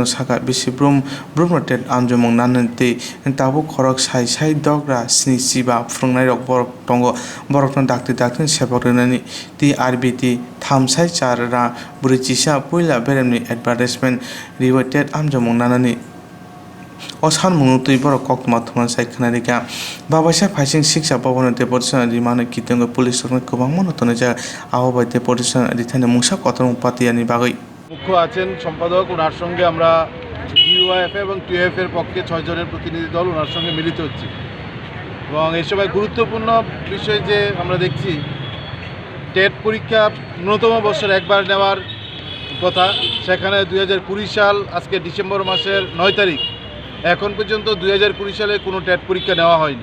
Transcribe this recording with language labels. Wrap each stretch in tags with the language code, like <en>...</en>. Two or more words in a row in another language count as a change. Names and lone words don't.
<trp>Saka Bisi Brumrotet Amjomong Nananti Tabu Korok Sai Dogra Sni Siba Frungnai Borok Tongo Borokton Dakti sebok TRBT Thamsai Charra Burichisha Puila Beremni Advertisement Riwatet Amjomong Nanani sanmungotwi borok kokma thman saikhanarika babasa phasing siksa bhavon deputation rimano kitango police sokna kobangma notone ja ahobai deputation rithane mungsa kotorong patiyani bagai</trp> <bn>মুখ্য আছেন সম্পাদক ওনার সঙ্গে আমরা DYFI এবং TFF এর পক্ষে 6 জনের প্রতিনিধি দল ওনার সঙ্গে মিলিত হচ্ছি এবং এই সময় গুরুত্বপূর্ণ বিষয় যে আমরা দেখছি টেট পরীক্ষা ন্যূনতম বছর একবার নেওয়ার কথা সেখানে 2020 সাল আজকে ডিসেম্বর মাসের 9 তারিখ এখন পর্যন্ত 2020 সালে কোনো টেট পরীক্ষা নেওয়া হয়নি।</bn>